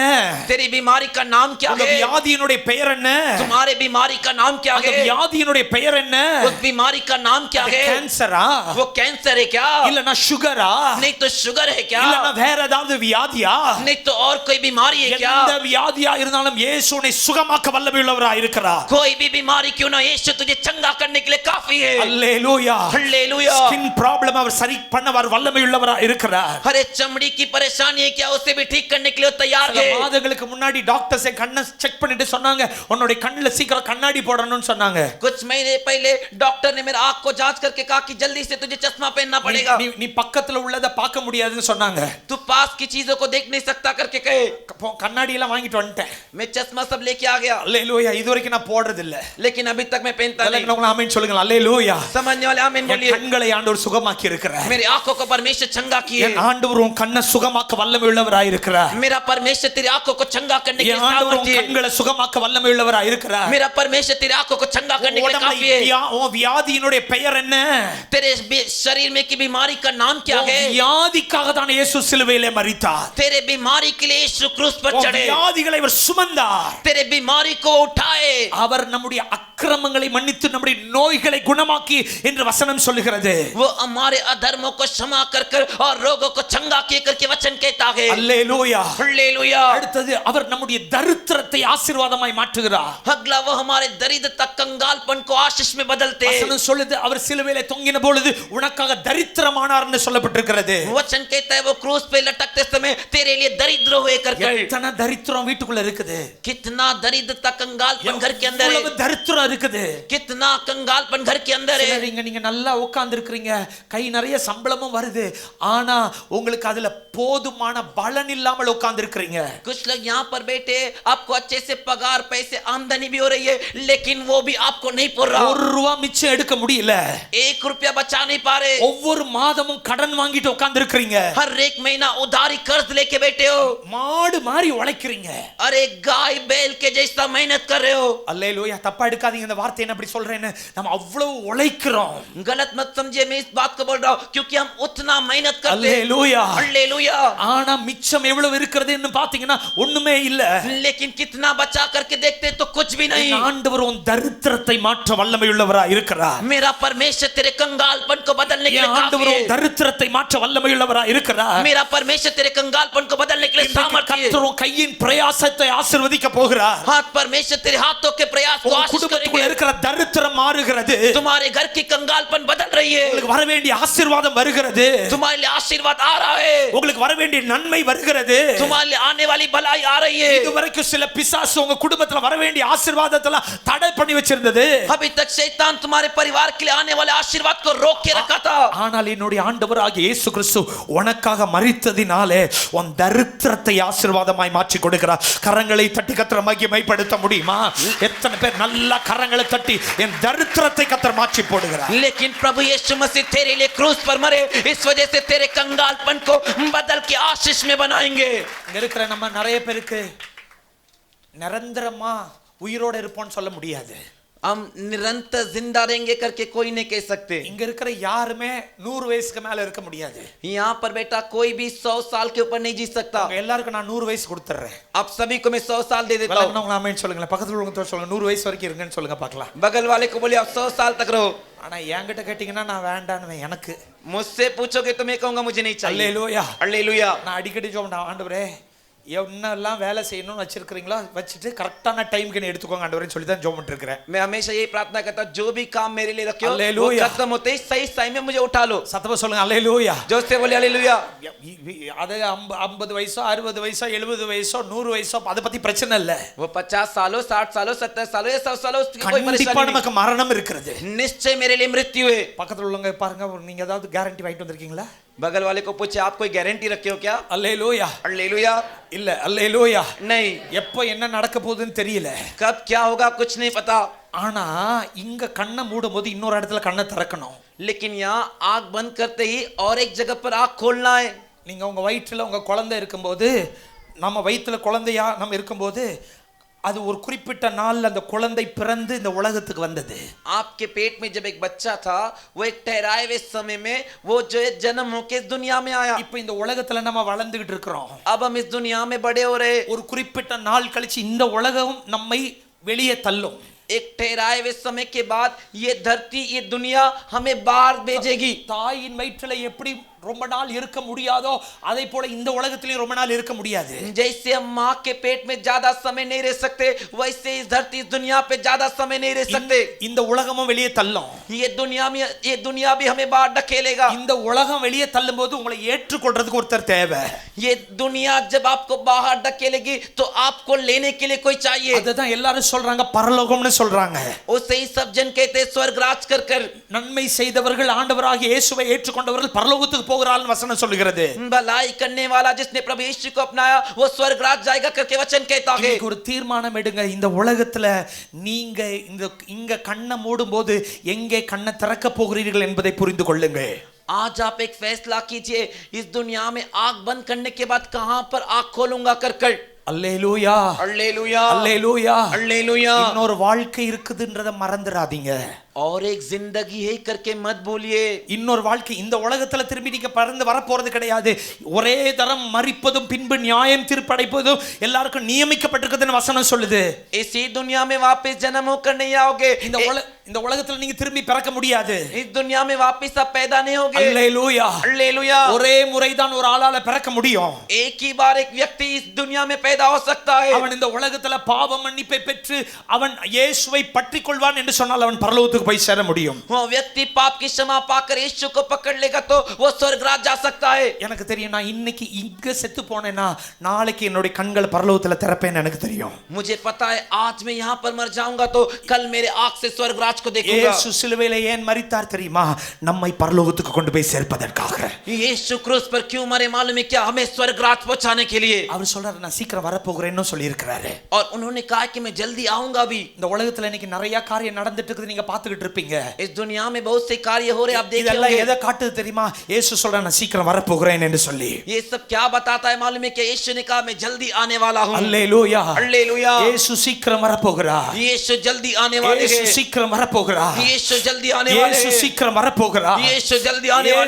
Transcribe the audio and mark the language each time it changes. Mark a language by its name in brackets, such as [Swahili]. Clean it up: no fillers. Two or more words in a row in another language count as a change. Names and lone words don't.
[Hindi] तेरी बीमारी का नाम क्या है? [Tamil] வியாதியினுடைய பெயர் என்ன? [Hindi] तुम्हारे बीमारी का नाम क्या [Tamil] அந்த [Hindi] है? [Tamil] வியாதியினுடைய பெயர் என்ன? [Hindi] उस बीमारी का नाम क्या है? [Tamil] கேன்சரா? [Hindi] वो कैंसर है क्या? [Tamil] இல்லனா சுகரா? [Hindi] नहीं तो शुगर है क्या? [Tamil] இல்லனா வேற ஏதாவது வியாதியா? [Hindi] नहीं तो और कोई बीमारी है क्या? [Tamil] எந்த வியாதியா இருந்தாலும் இயேசு உன்னை சுகமாக்க வல்லமை உள்ளவராய் இருக்கிறார். [Hindi] कोई भी बीमारी क्यों ना, यीशु तुझे चंगा करने के लिए काफी है। [Tamil] அல்லேலூயா। [Hindi] हालेलुया। [English] skin problem [Tamil] அவர் சரி பண்ணவர் வல்லமை உள்ளவராய் இருக்கிறார். [Hindi] अरे चमड़ी की परेशानी है क्या, उसे भी ठीक करने के लिए तैयार [Tamil] சில [Hindi] है। [Tamil] மாதங்களுக்கு முன்னாடி டாக்டர்ஸ் கண்ணை செக் பண்ணிட்டு சொன்னாங்க, உன்னுடைய கண்ணுல சீக்கிரம் கண்ணாடி போடணும்னு சொன்னாங்க. [Hindi] कुछ महीने पहले डॉक्टर ने मेरा आंख को जांच करके कहा कि जल्दी से तुझे चश्मा पहनना पड़ेगा। [Tamil] நீ பக்கத்துல உள்ளத பார்க்க முடியாதுன்னு சொன்னாங்க. [Hindi] तू पास की चीजों को देख नहीं सकता करके कहे। [Tamil] கண்ணாடி எல்லாம் வாங்கிட்டு வந்துட்டேன். [Hindi] मैं चश्मा सब लेके आ गया, [Tamil] அல்லேலூயா। இதுவரைக்கும் நான் போடுறது இல்ல. [Hindi] लेकिन अभी तक मैं पहनता नहीं। [Tamil] எல்லாரும் ஆமென் சொல்லுங்க. அல்லேலூயா। [Hindi] समझने वाले आमीन बोलिए। [Tamil] கண்களை ஆண்டவர் சுகமாக்கி இருக்கிறார். [Hindi] मेरे आंखों को परमेश्वर चंगा किए। [Tamil] என் ஆண்டவர் உன் கண்ணை சுகமாக்க வல்லமை உள்ளவராய் இருக்கிறார். [Hindi] मेरा परमेश्वर तेरी आंखों को चंगा करने के लिए [Tamil] என் ஆண்டவர் உன் [Hindi] सामर्थ्य है। [Tamil] கண்களை சுகமாக்க வல்லமை உள்ளவராய் இருக்கிறார். [Hindi] मेरा परमेश्वर तेरी आंखों को चंगा करने के लिए काफी है। [Tamil] உன் வியாதியினுடைய பெயர் என்ன? [Hindi] तेरे शरीर में की बीमारी का नाम क्या है? [Tamil] வியாதிக்காக தான் இயேசு சிலுவையிலே மரித்தார். [Hindi] तेरे बीमारी के लिए यीशु क्रूस पर चढ़े। [Tamil] வியாதிகளை அவர் சுமந்தார். [Hindi] तेरे बीमारी को उठाए। [Tamil] அவர் நம்முடைய அக்கிரமங்களை மன்னித்து நம்முடைய நோய்களை குணமாக்கி என்று வசனம் சொல்லுகிறது. [Hindi] वो हमारे अधर्मों को क्षमा कर कर और रोगों को चंगा किए करके वचन कहता है। [Tamil] அல்லேலூயா। [Hindi] हालेलुया। [Tamil] அடுத்தது அவர் நம்முடைய தரித்திரத்தை ஆசீர்வாதமாய் மாற்றுகிறார். [Hindi] अगला वो हमारे दरिद्रता कंगालपन को आशीष में बदलते हैं। [Tamil] வசனம் சொல்லுது, அவர் சிலுவையிலே தொங்கின பொழுது உனக்காக தரித்திரமானார் என்று சொல்லப்பட்டிருக்கிறது. [Hindi] वचन कहता है वो क्रूस पे लटकते समय तेरे लिए दरिद्र हुए करके। [Tamil] எத்தனை தரித்திரம் வீட்டுக்குள்ள இருக்குது. [Hindi] कितना दरिद्रता कंगालपन घर के अंदर है। [Tamil] எவ்வளவு தரித்திரம் இருக்குது. [Hindi] कितना कंगालपन घर के अंदर है। [Tamil] நீங்க நல்லா உட்கார்ந்து இருக்கீங்க, கை நிறைய சம்பளமும் வருது, ஆனா உங்களுக்கு அதுல போதுமான பலன் இல்லாமல் உட்கார்ந்து இருக்கிறீங்க. [Hindi] कुछ लोग यहाँ पर बैठे, आपको अच्छे से पगार पैसे आमदनी भी हो रही है, लेकिन वो भी आपको नहीं पूर रहा। [Tamil] ஒரு ரூபா மிச்சம் எடுக்க முடியல. [Hindi] 1 रुपया बचा नहीं पा रहे। [Tamil] ஒவ்வொரு மாதமும் கடன் வாங்கிட்டு உட்கார்ந்து இருக்கிறீங்க. [Hindi] हर एक महीना उधारी कर्ज लेके बैठे हो। [Tamil] மாடு மாதிரி உழைக்கிறீங்க. [Hindi] अरे गाय बैल के जैसा मेहनत कर रहे हो। [Tamil] அல்லேலூயா. தப்பா எடுக்காதீங்க இந்த வார்த்தையை என்ன அப்படி சொல்றேன்னு. நம்ம அவ்வளவு உழைக்கிறோம். [Hindi] गलत मत समझिए, मैं इस बात को बोल रहा हूँ क्योंकि हम उतना मेहनत करते हैं। [Tamil] அல்லேலூயா. [Hindi] हालेलुया। [Tamil] ஆனா மிச்சம் எவ்வளவு இருக்குதுன்னு பாத்தீங்கன்னா ஒண்ணுமே இல்ல. [Hindi] लेकिन कितना बचा करके देखते तो कुछ भी नहीं। [Tamil] ஆண்டவர் உன் தரித்திரத்தை மாற்ற வல்லமையுள்ளவராய் இருக்கிறார். [Hindi] मेरा परमेश्वर तेरे कंगालपन को बदलने के लिए [Tamil] ஆண்டவர் [Hindi] काफी [Tamil] உன் [Hindi] है। [Tamil] தரித்திரத்தை மாற்ற வல்லமையுள்ளவராய் இருக்கிறார். [Hindi] मेरा परमेश्वर तेरे कंगालपन को बदलने के लिए सामर्थ्य है। [Tamil] கர்த்தர் உன் கையின் பிரயாசத்தை ஆசீர்வதிக்க போகிறார். [Hindi] हाथ परमेश्वर तेरे हाथों के प्रयास को [Tamil] உன் [Hindi] आशीष [Tamil] குடும்பத்துக்குள்ள [Hindi] करेंगे। [Tamil] இருக்கிற தரித்திரம் மாறுகிறது. [Hindi] तुम्हारे घर की कंगालपन बदल रही है। [Tamil] உங்களுக்கு வர வேண்டிய ஆசீர்வாதம் வருகிறது. [Hindi] तुम्हारे लिए आशीर्वाद आ रहा है। [Tamil] உங்களுக்கு வர வேண்டிய நன்மை வருகிறது. [Hindi] तुम्हारे लिए आने वाली भलाई आ रही है। [Tamil] இதுவரைக்கும் சில பிசாசு உங்க குடும்பத்துல வர வேண்டிய ஆசீர்வாதத்தெல்லாம் தடை பண்ணி வச்சிருந்தது. [Hindi] अभी तक शैतान तुम्हारे परिवार के लिए आने वाले आशीर्वाद को रोक के रखा था। [Tamil] ஆனால் என்னுடைய ஆண்டவராகிய இயேசு கிறிஸ்து உனக்காக மரித்ததினாலே உன் தரித்திரத்தை ஆசீர்வாதமாய் மாற்றி கொடுக்கிறார். கரங்களை தட்டி கர்த்தரை மகிமைப்படுத்த முடியுமா? எத்தனை பேர் நல்லா கரங்களை தட்டி என் தரித்திரத்தை கர்த்தர் மாற்றி போடுகிறார். [Hindi] लेकिन प्रभु यीशु मसीह तेरे लिए क्रूस पर मरे, इस वजह से तेरे कंगालपन को बदल के आशीष में बनाएंगे। [Tamil] இங்க இருக்கிற நம்ம நிறைய பேருக்கு நிரந்தரமா உயிரோட இருப்போம்னு சொல்ல முடியாது. [Hindi] हम निरंतर जिंदा रहेंगे करके कोई नहीं कह सकते। [Tamil] இங்க இருக்கிற யாருமே 100 வயசுக்கு மேல இருக்க முடியாது. [Hindi] यहाँ पर बेटा कोई भी 100 साल के ऊपर नहीं जी सकता। [Tamil] உங்க எல்லாருக்கும் நான் 100 வயசு கொடுத்துறேன். [Hindi] आप சभी को मैं 100 साल दे देता हूँ। [Tamil] வளர்ந்தவங்க ஆமென் சொல்லுங்க. பக்கத்துல உள்ளவங்க சொல்லுங்க 100 வயசு வரைக்கும் இருங்கன்னு சொல்லுங்க பார்க்கலாம். [Hindi] बगल वाले को बोलिए आप 100 साल तक रहो। [Tamil] ஆனா என்கிட்ட கேட்டீங்கன்னா நான் வேண்டான்னு எனக்கு. [Hindi] मुझसे पूछोगे तो मैं कहूंगा मुझे नहीं चाहिए। [Tamil] அல்லேலூயா. [Hindi] हालेलुया। [Tamil] நான் அடிக்கடி சொல்றேன் ஆண்டவரே என்னெல்லாம் வேலை செய்யணும்னு வச்சிருக்கீங்களோ வச்சுட்டு கரெக்டான டைம்க்கு எடுத்துக்கோங்க ஆண்டவரே சொல்லி தான் ஜெபம் பண்ணிட்டு இருக்கேன். [Hindi] मैं हमेशा यही प्रार्थना करता हूं, जो भी काम मेरे लिए रखे हो वो हालेलुया। खत्म होते ही सही टाइम में मुझे उठा लो। [Tamil] சத்தமா சொல்லுங்க அல்லேலூயா. [Hindi] जोर से बोलिए हालेलुया। [Tamil] அது 50 வயசோ 60 வயசோ 70 வயசோ 100 வயசோ அதை பத்தி பிரச்சனை இல்ல. [Hindi] वो 50 सालों 60 सालों 70 सालों या 100 सालों उसकी कोई [Tamil] கண்டிப்பா [Hindi] परेशानी [Tamil] நமக்கு மரணம் இருக்கிறது. [Hindi] नहीं। निश्चय मेरे लिए मृत्यु है। [Tamil] பக்கத்துல உள்ளவங்க பாருங்க நீங்க ஏதாவது கேரண்டி வாங்கிட்டு வந்திருக்கீங்களா? [Hindi] बगल वाले को पूछे आप कोई गारंटी रखे हो क्या? [Tamil] அல்லேலூயா. [Hindi] हालेलुया। [Tamil] இல்ல அல்லேலூயா. [Hindi] नहीं। [Tamil] எப்போ என்ன நடக்க போகுதுன்னு தெரியல. [Hindi] कब क्या होगा कुछ नहीं पता। [Tamil] ஆனா இங்க கண்ணை மூடும்போது இன்னொரு இடத்துல கண்ணை திறக்கணும். [Hindi] लेकिन यहाँ आंख बंद करते ही और एक जगह पर आंख खोलना है। [Tamil] நீங்க உங்க வயிற்றுல உங்க குழந்தை இருக்கும்போது நம்ம வயிற்றுல குழந்தையா நம்ம இருக்கும்போது அது ஒரு குறிப்பிட்ட நாள்ல அந்த குழந்தை பிறந்து இந்த உலகத்துக்கு வந்தது. [Hindi] आपके पेट में जब एक बच्चा था वो एक ठहराए हुए समय में वो जो है जन्म होके इस दुनिया में आया। [Tamil] இப்போ இந்த உலகத்துல நம்ம வளர்ந்துகிட்டு இருக்கிறோம். [Hindi] अब हम इस दुनिया में बड़े हो रहे। [Tamil] ஒரு குறிப்பிட்ட நாள் கழிச்சு இந்த உலகம் நம்மை வெளியே தள்ளும். [Hindi] एक ठहराए हुए समय के बाद ये धरती ये दुनिया हमें बाहर भेजेगी। [Tamil] தாயின் வயிற்றுல எப்படி ரொம்ப நாள் இருக்க முடியாதோ அதே போல இந்த உலகத்திலயும் ரொம்ப நாள் இருக்க முடியாது. [Hindi] जैसे हम माँ के पेट में ज्यादा समय नहीं रह सकते वैसे इस धरती इस दुनिया पे ज्यादा समय नहीं रह सकते। [Tamil] இந்த உலகமும் வெளியே தள்ளும். [Hindi] ये दुनिया भी हमें बाहर ढकेलेगा। [Tamil] இந்த உலகம் வெளியே தள்ளும்போது உங்களை ஏற்றுக்கொள்றதுக்கு ஒருத்தர் தேவை. [Hindi] ये दुनिया जब आपको बाहर ढकेलेगी तो आपको लेने के लिए कोई चाहिए। [Tamil] அதுதான் எல்லாரும் சொல்றாங்க பரலோகம்னு சொல்றாங்க. [Hindi] उसे ही सब जन कहते स्वर्ग राज कर कर। [Tamil] நன்மை செய்தவர்கள் ஆண்டவராகிய இயேசுவை ஏற்றுக்கொண்டவர்கள் பரலோகத்துக்கு போகிறார்கள் வசனம் சொல்லுகிறது. [Hindi] भलाई करने वाला जिसने प्रभु यीशु को अपनाया वो स्वर्ग राज जाएगा करके वचन कहता है। [Tamil] இன்னைக்கு ஒரு தீர்மானம் எடுங்க. இந்த உலகத்துல நீங்க இங்க கண்ணை மூடும்போது எங்கே கண்ணை திறக்க போகிறீர்கள் என்பதை புரிந்து கொள்ளுங்க. [Hindi] आज आप एक फैसला कीजिए इस दुनिया में आंख बंद करने के बाद कहां पर आंख खोलूंगा कर कर। [Tamil] அல்லேலூயா. [Hindi] हालेलुया। [Tamil] அல்லேலூயா. [Hindi] हालेलुया। [Tamil] இன்னொரு வாழ்க்கை இருக்குதுன்றதை மறந்துடாதீங்க. [Hindi] और एक जिंदगी है करके मत भूलिए। [Tamil] இன்னொரு வாழ்க்கை இந்த உலகத்துல திரும்பி நீங்க பறந்து வர போறது கிடையாது. ஒரே தரம் மரிப்பதும் பின்பு நியாயம் தீர்ப்படைப்பதும் எல்லாருக்கும் நியமிக்கப்பட்டிருக்குதுன்னு வசனம் சொல்லுது. [Hindi] इसी दुनिया में वापस जन्म होकर नहीं आओगे। [Tamil] இந்த உலகத்துல நீங்க திரும்பி பிறக்க முடியாது. [Hindi] इस दुनिया में वापस आप पैदा नहीं होगे। [Tamil] அல்லேலூயா. [Hindi] हालेलुया। [Tamil] ஒரே முறைதான் ஒரு ஆளால பிறக்க முடியும். [Hindi] एक ही बार एक व्यक्ति इस दुनिया में पैदा हो सकता है। [Tamil] அவன் இந்த உலகத்துல பாவ மன்னிப்பை பெற்று அவன் இயேசுவை பற்றிக் கொள்வான் என்று சொன்னால் அவன் பரலோகத்துக்கு போய் சேர முடியும். [Hindi] वो व्यक्ति पाप की क्षमा पाकर यीशु को पकड़ लेगा तो वो स्वर्ग राज जा सकता है। [Tamil] எனக்கு தெரியும் நான் இன்னைக்கு இங்க செத்து போனேனா நாளைக்கு என்னோட கண்கள் பரலோகத்துல திறப்பேன்னு எனக்கு தெரியும். [Hindi] मुझे पता है आज मैं यहाँ पर मर जाऊंगा तो कल मेरे आंख से स्वर्ग राज राज को देखूंगा। [Tamil] இயேசு சிலுவையில ஏன் மரித்தார் தெரியுமா? நம்மை பரலோகத்துக்கு கொண்டு போய் சேர்ப்பதற்காக. [Hindi] यीशु क्रूस पर क्यों मरे मालूम है क्या? हमें स्वर्ग राज पहुंचाने के लिए। [Tamil] அவர் சொல்றாரு நான் சீக்கிரம் வர போகிறேன்னு சொல்லி இருக்காரு. [Hindi] और उन्होंने कहा कि मैं जल्दी आऊंगा भी। [Tamil] இந்த உலகத்துல இன்னைக்கு நிறைய காரியம் நடந்துட்டு இருக்குது, நீங்க பாத்துக்கிட்டு இருப்பீங்க. [Hindi] इस दुनिया में बहुत से कार्य हो रहे आप देख रहे [Tamil] இதெல்லாம் [Hindi] होंगे। [Tamil] எதை காட்டுது தெரியுமா? இயேசு சொல்றாரு நான் சீக்கிரம் வர போகிறேன் என்று சொல்லி. [Hindi] ये सब क्या बताता है मालूम है क्या? यीशु ने कहा मैं जल्दी आने वाला हूं। [Tamil] அல்லேலூயா, [Hindi] हालेलुया। [Tamil] இயேசு சீக்கிரம் வர போகிறார். [Hindi] यीशु जल्दी आने वाले [Tamil] இயேசு [Hindi] हैं। [Tamil] சீக்கிரம் வர போகிறார். [Hindi] यीशु जल्दी आने वाले [Tamil] இயேசு [Hindi] हैं। [Tamil] சீக்கிரம் வர போகிறார். [Hindi] यीशु जल्दी आने वाले